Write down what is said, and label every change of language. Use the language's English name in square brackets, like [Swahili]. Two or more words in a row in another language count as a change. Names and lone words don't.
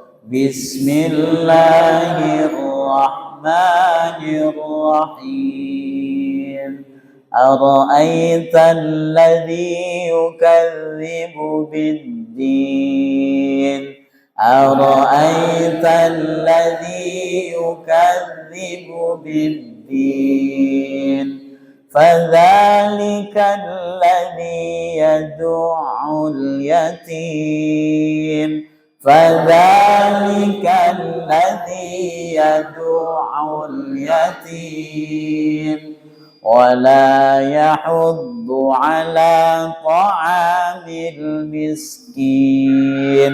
[Arabic] بسم الله الرحمن الرحيم. أرأيت الذي يكذب بالدين. أرأيت الذي يكذب بالدين. فذلك الذي يدعو اليتيم. فذلك الذي يدعو اليتيم ولا يحض على طعام المسكين.